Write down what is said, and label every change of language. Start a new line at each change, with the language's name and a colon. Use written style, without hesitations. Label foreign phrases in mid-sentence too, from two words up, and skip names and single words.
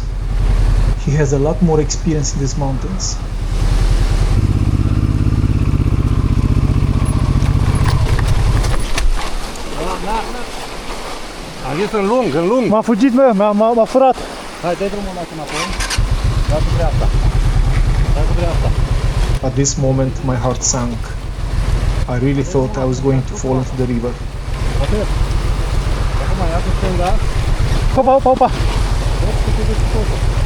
English: He has a lot more experience in these mountains.
Romanian: Am zis în lung, în lung. M-a fugit, m-a furat. Hai, dai drumul ăla înapoi. Da cu dreapta. Da cu dreapta.
English: At this moment, my heart sank. I really thought I was going to fall into the river.
Romanian: Atât. Acum ia cu stânga. Opa, opa, opa! Vezi că te duci cu totul.